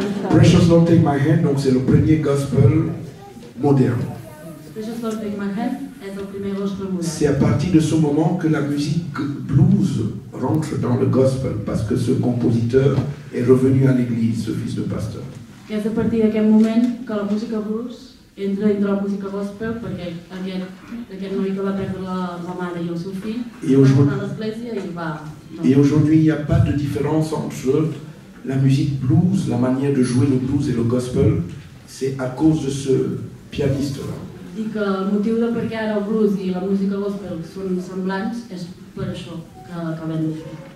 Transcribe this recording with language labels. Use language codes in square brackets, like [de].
[fr] Precious Lord, Take My Hand, donc c'est le premier gospel moderne. [ca] Precious Lord, Take My Hand és el primer gospel modern. [fr] C'est à partir de ce moment que la musique blues rentre dans le gospel, parce que ce compositeur est revenu à l'église, ce fils de pasteur. [ca] Que és a partir d'aquest moment que la música blues entra dintre la música gospel perquè aquest noi que va perdre la mare i el seu fill va tornar a l'església i va... [fr] Et aujourd'hui, il n'y a pas de différence entre la musique blues, la manière de jouer le blues et le gospel. C'est à cause de ce pianiste-là. [ca] I que el motiu de per què ara el blues i la música gospel són semblants és per això que acabem de fer.